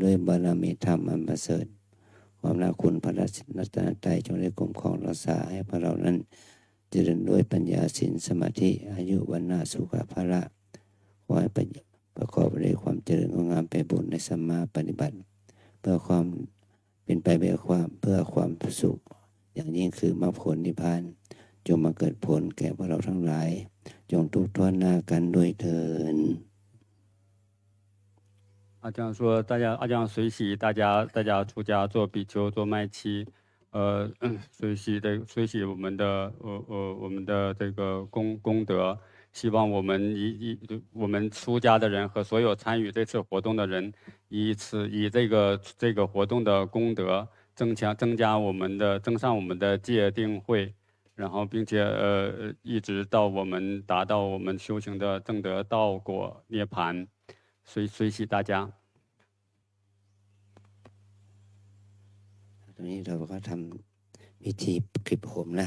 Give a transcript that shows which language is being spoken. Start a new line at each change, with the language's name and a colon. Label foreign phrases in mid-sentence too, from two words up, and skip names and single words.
Thai: ด้วยบารมีธรรมอันประเสริฐความรักคุณพระรัตนตรัยจงได้คุ้มครองรักษาให้พวกเรานั้นเจริญด้วยปัญญาศีลสมาธิอายุวันนาสุขภาระขอให้ประกอบด้วยความเจริญงามไปบุญในสัมมาปฏิบัติเพื่อความเป็นไปเพื่อความสุขอย่างยิ่งคือมรรคผลนิพพานจงมาเกิดผลแก่พวกเราทั้งหลายจงทุกข์ทนหน้ากันด้วยเถิด
Chinese: 阿江说，阿江随喜大家出家做比丘做麦妻，随喜我们的这个功德，希望我们出家的人和所有参与这次活动的人，以这个活动的功德增上我们的戒定慧，然后并且一直到我们达到我们修行的正德道果涅槃，随喜大家。
Thai: ตอนนี้เราก็ทำพิธีคลิปผมนะ